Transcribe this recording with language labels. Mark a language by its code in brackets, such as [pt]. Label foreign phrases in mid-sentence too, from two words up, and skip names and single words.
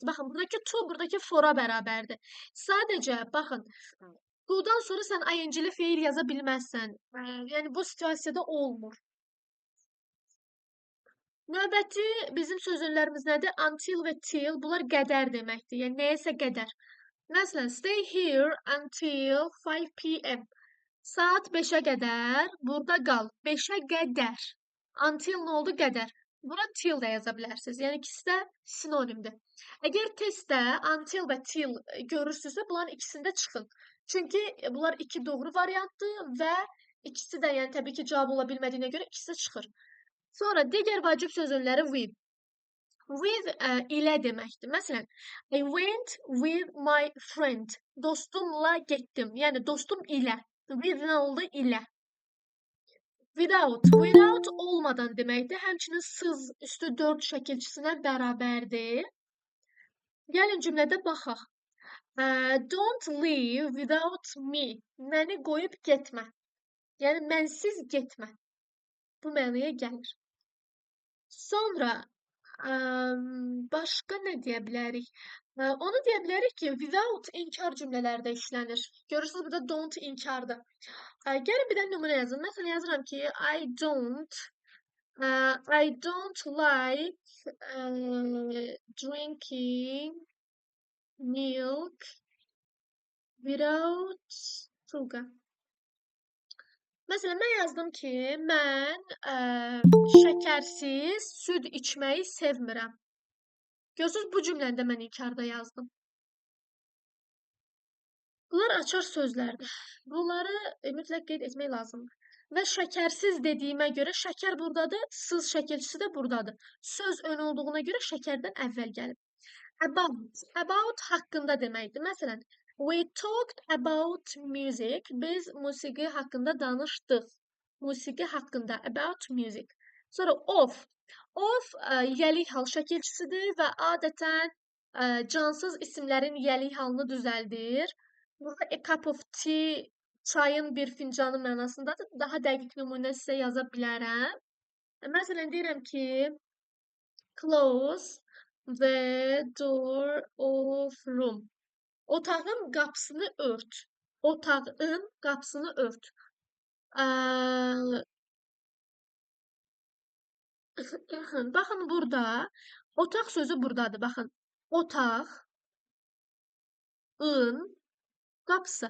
[az] Baxın, buradakı to buradakı fora bərabərdir. Sadəcə baxın, to-dan sonra sən ing-li feil yaza bilməzsən. Yəni bu situasiyada olmur. Növbəti bizim sözlərimiz nədir? Until və till. Bunlar qədər deməkdir. Yəni nəyəsə qədər. Məsələn, [en] stay here until 5 p.m. [az] Saat 5-ə qədər burada qal. 5-ə qədər. Until nə oldu? Qədər. Bura till də yaza bilərsiniz. Yəni ikisi də sinonimdir. Əgər testdə until və till görürsünüzsə, bunların ikisində çıxın. Çünki bunlar iki doğru variantdır və ikisi də yəni təbii ki, cavab ola bilmədiyinə görə ikisi də çıxır. Sonra digər vacib sözləri with. With ilə deməkdir. Məsələn, [en] I went with my friend. [az] Dostumla getdim. Yəni dostum ilə. With nə oldu? İlə. Without olmadan deməkdir. Həmçinin sız üstü 4 şəkilçisinə bərabərdir. Gəlin cümlədə baxaq. [en] Don't leave without me. [az] Məni qoyub getmə. Yəni mənsiz getmə. Bu mənaya gəlir. Sonra başqa nə deyə bilərik? Onu deyə bilərik ki, without inkar cümlələrdə işlənir. Görürsünüz, burada don't inkardır. Gəlin bir də nümunə yazın. Məsələn, yazıram ki, [en] I don't like drinking milk without sugar. [az] Məsələn, mən yazdım ki, mən şəkərsiz süd içməyi sevmirəm. Görürsünüz, bu cümləndə mən inkarda yazdım. Bunlar açar sözlərdir. Bunları mütləq qeyd etmək lazımdır. Və şəkərsiz dediyimə görə şəkər buradadır, sız şəkilçisi də buradadır. Söz ön olduğuna görə şəkərdən əvvəl gəlib. About haqqında deməkdir. Məsələn, [en] we talked about music. [az] Biz musiqi haqqında danışdıq. Musiqi haqqında, [en] about music. Sonra of. [az] Of yəlik hal şəkilçisidir və adətən cansız isimlərin yəlik halını düzəldir. Burada [en] a cup of tea [az] çayın bir fincanı mənasındadır. Daha dəqiq nümunə sizə yaza bilərəm. Məsələn, deyirəm ki, [en] close the door of room. [az] Otağın qapısını ört. Otağın qapısını ört. Baxın burada, otaq sözü burdadır. Baxın, otağın qapısı.